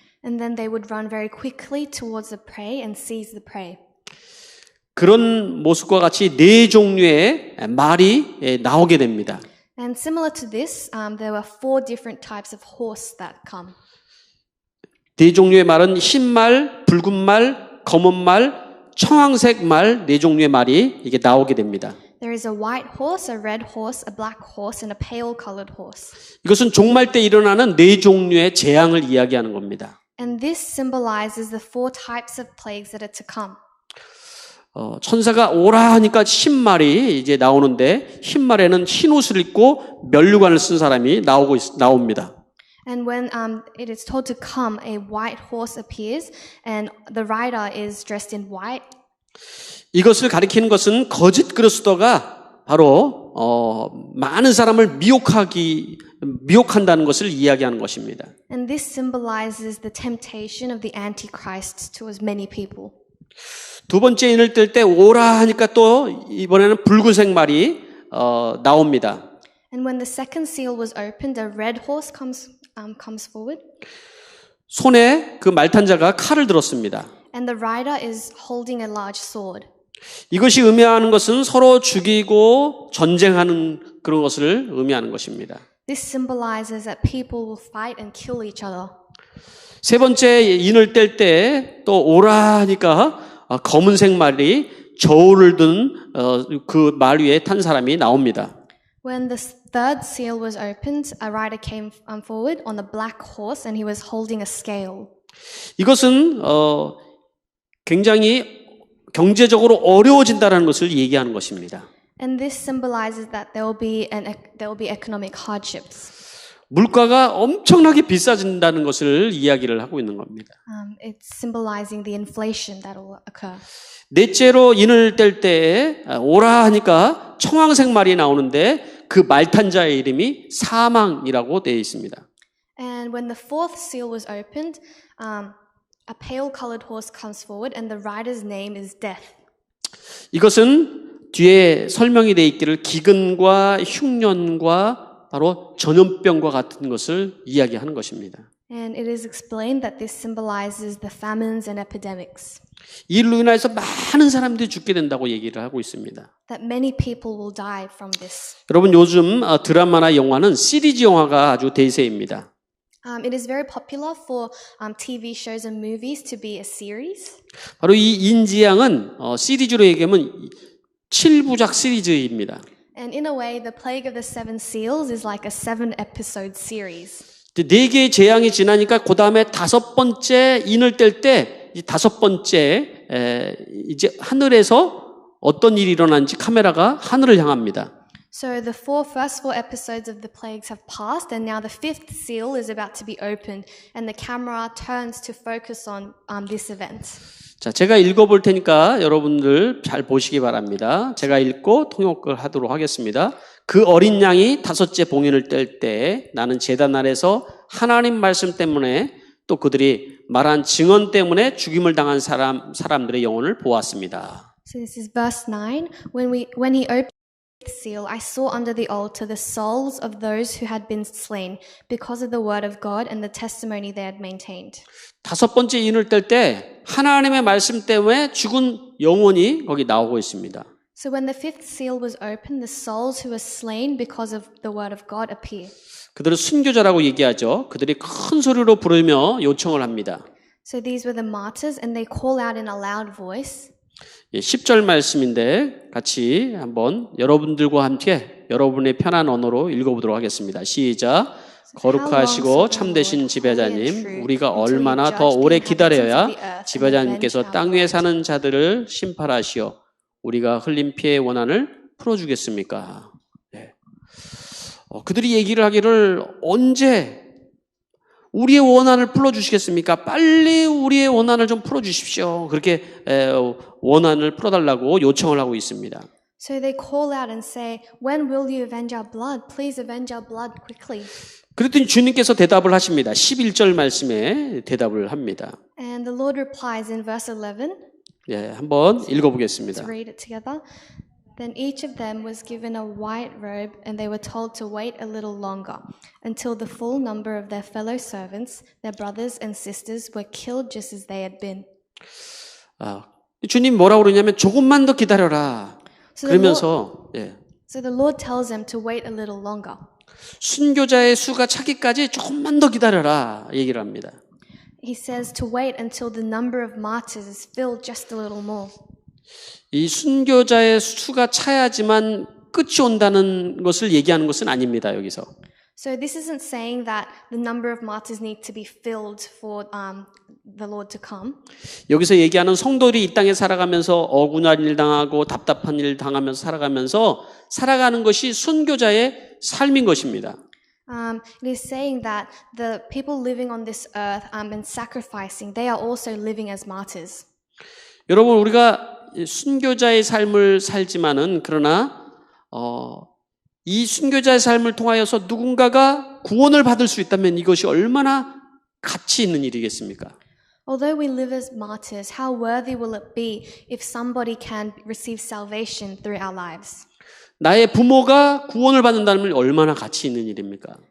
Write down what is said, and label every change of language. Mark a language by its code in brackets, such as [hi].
[en] And then they would run very quickly towards the prey and seize the prey. [ko] 그런 모습과 같이 4 종류의 말이 나오게 됩니다. [en] And similar to this, there were 4 different types of horse that come. [ko] 4 종류의 말은 흰 말, 붉은 말, 검은 말, 청황색 말 4 종류의 말이 이게 나오게 됩니다. [en] There is a white horse, a red horse, a black horse, and a pale-colored horse. [ko] 이것은 종말 때 일어나는 4 종류의 재앙을 이야기하는 겁니다. [en] And this symbolizes the 4 types of plagues that are to come. [ko] 천사가 오라 하니까 흰 말이 이제 나오는데 흰 말에는 흰 옷을 입고 면류관을 쓴 사람이 나옵니다. [en] And when it is told to come, a white horse appears, and the rider is dressed in white. [ko] 이것을 가리키는 것은 거짓 그리스도가 바로 많은 사람을 미혹한다는 것을 이야기하는 것입니다. [en] And this symbolizes the temptation of the Antichrist towards many people. [ko] 두 번째 인을 뗄 때 오라 하니까 또 이번에는 붉은색 말이 나옵니다. [en] And when the second seal was opened, a red horse comes forward, [ko] 손에 그 말탄자가 칼을 들었습니다. [en] and the rider is holding a large sword. [ko] 이것이 의미하는 것은 서로 죽이고 전쟁하는 그런 것을 의미하는 것입니다. [en] This symbolizes that people will fight and kill each other. [ko] 세 번째 인을 뗄 때 또 오라 하니까 검은색 말이 저울을 든 그 말 위에 탄 사람이 나옵니다. [en] When the third seal was opened, a rider came forward on a black horse, and he was holding a scale. [ko] 이것은 굉장히 경제적으로 어려워진다는 것을 얘기하는 것입니다. [en] And this symbolizes that there will be economic hardships. [ko] 물가가 엄청나게 비싸진다는 것을 이야기를 하고 있는 겁니다. [en] It's symbolizing the inflation that will occur. [ko] 넷째로 인을 뗄 때 오라 하니까 청황색 말이 나오는데 그 말탄자의 이름이 사망이라고 되어 있습니다. [en] And when the fourth seal was opened, a pale-colored horse comes forward, and the rider's name is Death. [ko] 이것은 뒤에 설명이 되어 있기를 기근과 흉년과 바로 전염병과 같은 것을 이야기하는 것입니다. [en] And it is explained that this symbolizes the famines and epidemics. [ko] 이 일로 인해서 많은 사람들이 죽게 된다고 얘기를 하고 있습니다. [en] That many people will die from this. [ko] 여러분 요즘 드라마나 영화는 시리즈 영화가 아주 대세입니다. [en] It is very popular for TV shows and movies to be a series. [ko] 바로 이 인지양은 시리즈로 얘기하면 7부작 시리즈입니다. [en] And in a way, The Plague of the Seven Seals is like a 7-episode series. [ko] 4개의 재앙이 지나니까 그 다음에 5번째 인을 뗄 때 이 5번째 이제 하늘에서 어떤 일이 일어난지 카메라가 하늘을 향합니다. [en] So the first four episodes of the plagues have passed, and now the fifth seal is about to be opened, and the camera turns to focus on this event. [ko] 자, 제가 읽어볼 테니까 여러분들 잘 보시기 바랍니다. 제가 읽고 통역을 하도록 하겠습니다. 그 어린 양이 5째 봉인을 뗄 때 나는 제단 아래서 하나님 말씀 때문에 또 그들이 말한 증언 때문에 죽임을 당한 사람들의 영혼을 보았습니다. [en] So this is verse 9. When he opened the seal, I saw under the altar the souls of those who had been slain because of the word of God and the testimony they had maintained. [ko] 5번째 인을 뗄 때 하나님의 말씀 때문에 죽은 영혼이 거기 나오고 있습니다. [en] So when the fifth seal was opened, the souls who were slain because of the word of God appear. [ko] 그들은 순교자라고 얘기하죠. 그들이 큰 소리로 부르며 요청을 합니다. [en] So these were the martyrs, and they call out in a loud voice. [ko] 10절 말씀인데 같이 한번 여러분들과 함께 여러분의 편한 언어로 읽어보도록 하겠습니다. 시작. 거룩하시고 참되신 지배자님, 우리가 얼마나 더 오래 기다려야 지배자님께서 땅 위에 사는 자들을 심판하시어 우리가 흘린 피의 원한을 풀어주겠습니까? 네. 그들이 얘기를 하기를 언제 우리의 원한을 풀어주시겠습니까? 빨리 우리의 원한을 좀 풀어주십시오. 그렇게 원한을 풀어달라고 요청을 하고 있습니다. [en] So they call out and say, "When will you avenge our blood? Please avenge our blood quickly." [ko] 그랬더니 주님께서 대답을 하십니다. 11절 말씀에 대답을 합니다. [en] And the Lord replies in verse 11. [ko] 예, 한번 읽어보겠습니다. [en] Let's read it together. Then each of them was given a white robe, and they were told to wait a little longer, until the full number of their fellow servants, their brothers and sisters, were killed just as they had been. [ko] 주님 뭐라고 그러냐면 조금만 더 기다려라. 그러면서 [en] So the Lord tells them to wait a little longer. [ko] 순교자의 수가 차기까지 조금만 더 기다려라 얘기를 합니다. [en] He says to wait until the number of martyrs is filled just a little more. [ko] 이 순교자의 수가 차야지만 끝이 온다는 것을 얘기하는 것은 아닙니다. 여기서. [en] So this isn't saying that the number of martyrs need to be filled for the Lord to come. [ko] 여기서 얘기하는 성도들이 이 땅에 살아가면서 억울한 일 당하고 답답한 일 당하면서 살아가는 것이 순교자의 삶인 것입니다. [en] It is saying that the people living on this earth and sacrificing, they are also living as martyrs. [ko] 여러분 우리가 순교자의 삶을 살지만은 그러나 이 순교자의 삶을 통하여서 누군가가 구원을 받을 수 있다면 이것이 얼마나 가치 있는 일이겠습니까? [en] Although we live as martyrs, how worthy will it be if somebody can receive salvation through our lives? [ko] 나의 부모가 구원을 받는다는 얼마나 가치 있는 일입니까?